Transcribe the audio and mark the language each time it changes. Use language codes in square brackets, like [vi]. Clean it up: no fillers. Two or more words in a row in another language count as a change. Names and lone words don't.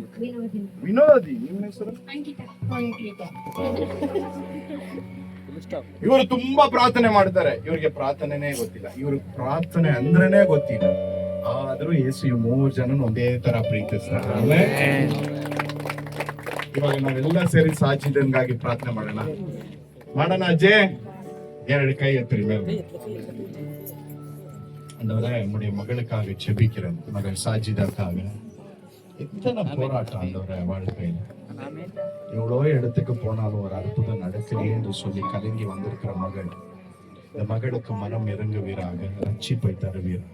[kn] ವಿನೋದಿ. ನಿಮ್ಮ ಹೆಸರು? ಇವರು ತುಂಬಾ ಪ್ರಾರ್ಥನೆ ಮಾಡ್ತಾರೆ. ಇವ್ರಿಗೆ ಪ್ರಾರ್ಥನೆನೇ ಗೊತ್ತಿಲ್ಲ, ಇವ್ರಿಗೆ ಪ್ರಾರ್ಥನೆ ಅಂದ್ರೇನೆ ಗೊತ್ತಿಲ್ಲ. ಆದ್ರೂ ಯೇಸು ಈ 3 ಜನ ಒಂದೇ ತರ ಪ್ರೀತಿಸ್ತಾರೆ. ಇವಾಗ ನಾವೆಲ್ಲ ಸೇರಿ ಸಾಜಿದನ್ಗಾಗಿ ಪ್ರಾರ್ಥನೆ ಮಾಡೋಣ ಅಜ್ಜೆ. [ta] 2 கை எத்திரி மேல. ஆண்டவரே, நம்முடைய மகளுக்காக ஜெபிக்கிறேன், மகள் சாஜிதாக்காக. எத்தனை போராட்டம் ஆண்டவரே வாழ்க்கையில. எவ்வளோ இடத்துக்கு போனாலும் ஒரு அற்புதம் நடக்குது என்று சொல்லி கலங்கி வந்திருக்கிற மகள், இந்த மகளுக்கு மனம் இறங்குவீராக, ரட்சிப்பை தருவீராக.